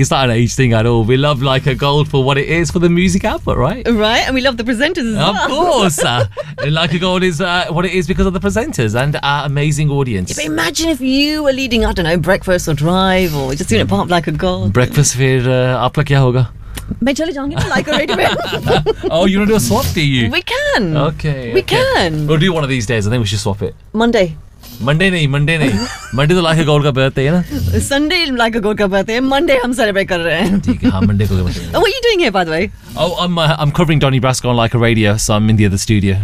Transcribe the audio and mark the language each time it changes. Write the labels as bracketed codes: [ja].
[en] It's not an age thing at all. We love Like a Gold for what it is, for the music output, right? Right, and we love the presenters as of well. Of course. And Like a Gold is what it is because of the presenters and our amazing audience. Yeah, but imagine if you were leading, I don't know, Breakfast or Drive or just doing it part of Like a Gold. [hi] Breakfast for aap la kya hoga? मैं चले जाऊंगी. [en] Oh, you want to do a swap, do you? We can. Okay. We can. We'll do one of these days. I think we should swap it. Monday. [hi] Monday नहीं. Monday तो Like a Gold का birthday है ना. Sunday Like a Gold का birthday. Monday हम celebrate कर रहे हैं. ठीक है, हाँ Monday को. [en] What are you doing here, by the way? Oh, I'm covering Donny Brasco on Like a Radio, so I'm in the other studio.